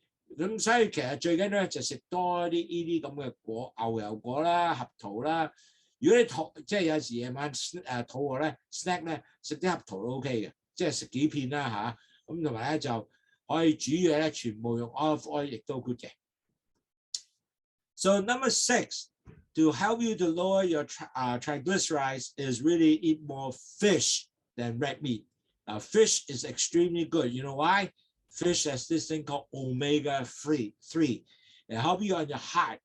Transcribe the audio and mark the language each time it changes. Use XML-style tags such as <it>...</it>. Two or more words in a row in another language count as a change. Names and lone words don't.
<yue>咁所以其實最緊要咧就食多啲呢啲咁嘅果，牛油果啦、合桃啦。如果你即係有時夜晚肚餓咧 snack 咧食啲合桃都 OK 嘅，即係食幾片啦嚇。咁同埋咧就可以煮嘢咧，全部用 olive oil 亦都 good 嘅。</yue> <en>So number 6, to help you to lower your triglycerides is really eat more fish than red meat. Now fish is extremely good. You know why? Fish has this thing called omega-3. It helps you on your heart.</en>